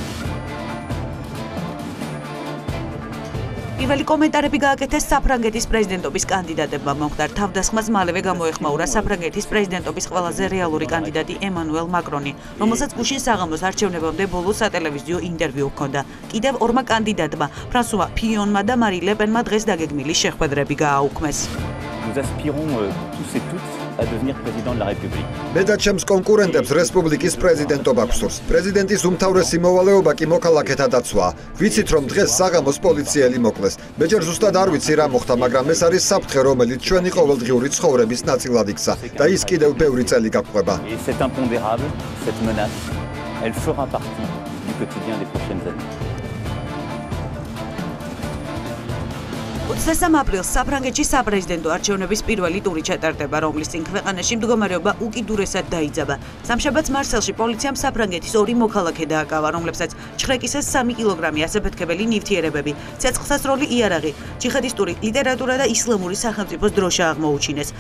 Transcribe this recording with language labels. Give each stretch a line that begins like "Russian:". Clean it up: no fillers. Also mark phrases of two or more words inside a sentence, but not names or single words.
Georgian: პირველი კომენტარები გააკეთეს საფრანგეთის პრეზიდენტობის კანდიდატებმა. მომხდარ თავდასხმას მალევე გამოეხმაურა საფრანგეთის პრეზიდენტობის ყველაზე რეალური კანდიდატი ემანუელ მაკრონი, რომელსაც გუშინ საღამოს არჩევნებამდე ბოლო სატელევიზიო ინტერვიუ ჰქონდა. კიდევ ორმა კანდიდატმა, ფრანსუა ფიონმა და მარი ლეპენმა დღეს დაგეგმილი შეხვედრები გააუქმეს.
French: Nous aspirons tous et toutes à devenir président de la République.
Georgian: მე და ჩემს კონკურენტებს რესპუბლიკის პრეზიდენტობა გსურს. პრეზიდენტის უმთავრესი მოვალეობა კი მოქალაქეთა დაცვაა. ვიცით, რომ დღეს საღამოს პოლიციელი მოკლეს. მე ჯერ ზუსტად არ ვიცი რა მოხდა, მაგრამ ეს არის საფრთხე, რომელიც ჩვენი ყოველდღიური ცხოვრების ნაწილად იქცა და ის კიდევ ბევრი წელი გაგვყვება.
French: Et cet impondérable, cette menace, elle fera partie du quotidien des prochaines années.
Georgian: 23 აპრილს საფრანგეთში საპრეზიდენტო არჩევნების პირველი ტური ჩატარდება, რომლის წინ ქვეყანაში მდგომარეობა უკიდურესად დაიძაბა. სამშაბათს მარსელში პოლიციამ საფრანგეთის ორი მოქალაქე დააკავა, რომლებსაც ჩხრეკისას 3 კილოგრამი ასაფეთქებელი ნივთიერებები, ცეცხლსასროლი იარაღი, ჯიჰადისტური ლიტერატურა და ისლამური სახელმწიფოს დროშა აღმოუჩინეს.